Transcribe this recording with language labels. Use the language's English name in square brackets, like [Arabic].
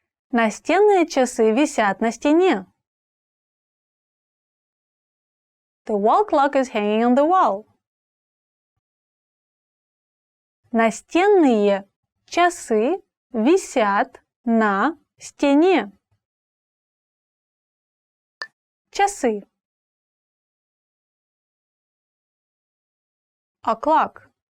[Russian] Настенные часы висят на стене. [English] The wall clock is hanging on the wall. [Russian] Настенные часы висят на стене. Часы. [English] O'clock.